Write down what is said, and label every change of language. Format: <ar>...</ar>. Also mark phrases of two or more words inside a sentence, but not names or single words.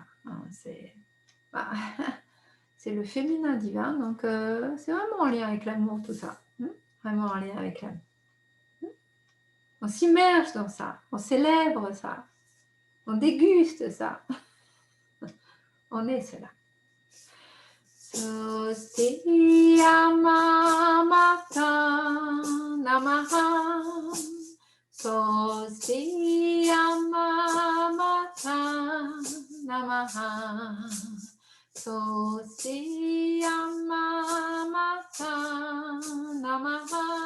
<fr>Bah, c'est le féminin divin, donc c'est vraiment en lien avec l'amour tout ça. Vraiment en lien avec l'amour. On s'immerge dans ça, on célèbre ça, on déguste ça. On est cela.</fr> <sa>Sosti Amamata Namaha. Sosti Amamata Namaha. Sosti Amamata Namaha.</sa>